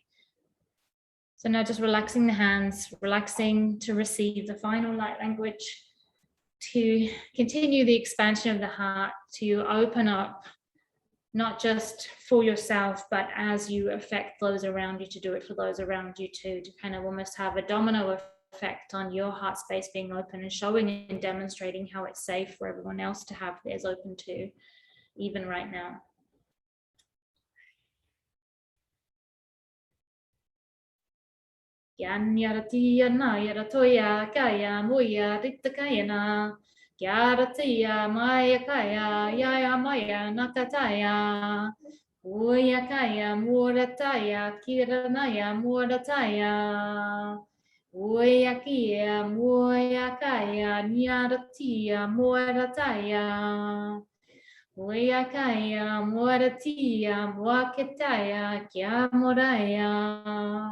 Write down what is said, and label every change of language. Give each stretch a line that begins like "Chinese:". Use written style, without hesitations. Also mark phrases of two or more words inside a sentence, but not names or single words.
English: So now just relaxing the hands, relaxing to receive the final light language, to continue the expansion of the heart, to open up, not just for yourself, but as you affect those around you, to do it for those around you too, to kind of almost have a domino effect on your heart space being open and showing and demonstrating how it's safe for everyone else to have theirs open too, even right now. Yan yarati na yaratoya kaya muya ritakayana yaratiya maya kaya yaya maya nakataya uya kaya murataya kiranaya murataya uya kia muya kaya nyaratiya murataya uya kaya muratiya muaketaya kya muraya.